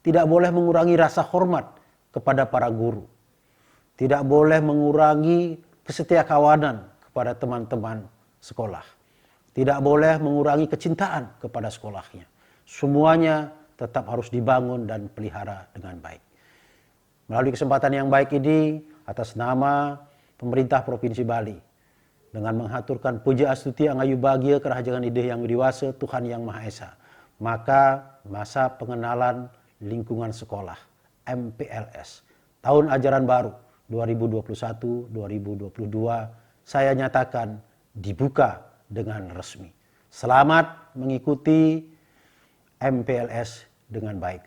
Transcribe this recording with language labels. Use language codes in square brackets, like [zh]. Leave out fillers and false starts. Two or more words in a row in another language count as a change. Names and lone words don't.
[id] tidak boleh mengurangi rasa hormat kepada para guru, tidak boleh mengurangi kesetiakawanan kepada teman-teman sekolah, tidak boleh mengurangi kecintaan kepada sekolahnya. Semuanya tetap harus dibangun dan pelihara dengan baik. Melalui kesempatan yang baik ini, atas nama pemerintah Provinsi Bali, dengan menghaturkan [ban] puja astuti angayu bahagia kerajangan ide [id] yang widiwasa Tuhan Yang Maha Esa, maka masa pengenalan lingkungan sekolah MPLS tahun ajaran baru 2021-2022 saya nyatakan dibuka dengan resmi. Selamat mengikuti MPLS dengan baik.